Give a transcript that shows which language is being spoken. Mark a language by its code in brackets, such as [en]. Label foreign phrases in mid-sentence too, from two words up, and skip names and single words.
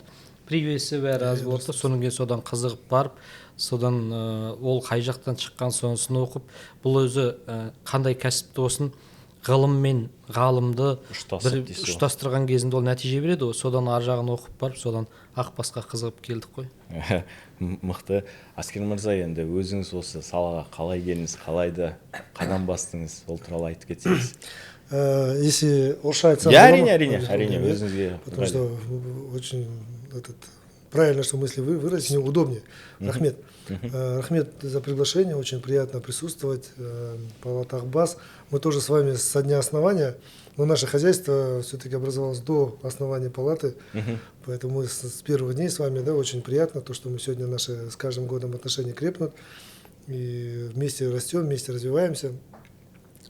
[kk] Привесі бәрі аз болды, содан кейін содан қызығып барып, содан ол қай жақтан шыққан сонысын оқып, бұл өзі қандай кәсіпті болсын, ғылым мен ғалымды ұштастырған кезінде ол нәтиже береді. Содан ар жағын оқып барып, содан Ақбасқа қызығып келдік қой. Мықты. Аскер мырза, енді өзіңіз осы салаға қалай келдіңіз, қалайда қадам бастыңыз, ол туралы айтып кетсеңіз. Если орысша айтсам... Әрине, өзіңізге. [ru] Потому что очень правильно, что мысли выразить, мне удобнее. [kk] Рахмет. [ru] Рахмет за приглашение, очень приятно присутствовать. [kk] Палата Ақбас. [ru] Мы тоже с вами со дня основания, но наше хозяйство все-таки образовалось до основания палаты, поэтому мы с первых дней с вами, очень приятно, то, что мы сегодня наши с каждым годом отношения крепнут, и вместе растем, вместе развиваемся.